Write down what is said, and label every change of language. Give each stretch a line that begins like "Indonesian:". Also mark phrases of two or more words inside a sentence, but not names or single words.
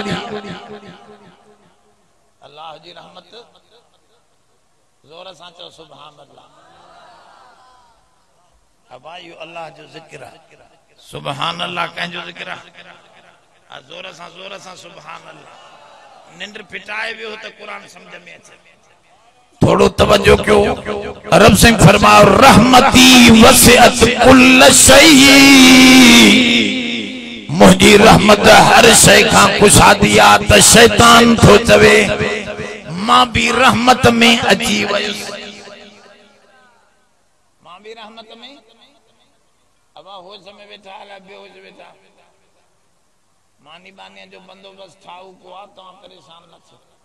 Sindhi: अल्लाह जी रहमत ज़ोर सां चओ
Arabic: سبحان الله
Sindhi: अबा इहो अल्लाह जो ज़िक्र आहे
Arabic: سبحان الله
Sindhi: कंहिंजो ज़िक्र आहे ज़ोर सां
Arabic: سبحان الله
Sindhi: निंड फिटाए वियो त क़ुरान सम्झ में अचे थोड़ो तवज्जो क्यों रब सिंह फरमाओ
Arabic: رحمتي وسعت كل شيء
Sindhi: मुंहिंजी रहमत हर शइ खां कुशादी आहे त शैतान थो चवे मां भी रहमत में अची वयुसि मां भी रहमत में अबा होश में वेठा अला बेहोश वेठा मानी बानी जो बंदोबस्त ठाऊ को आ तव्हां परेशान न थियो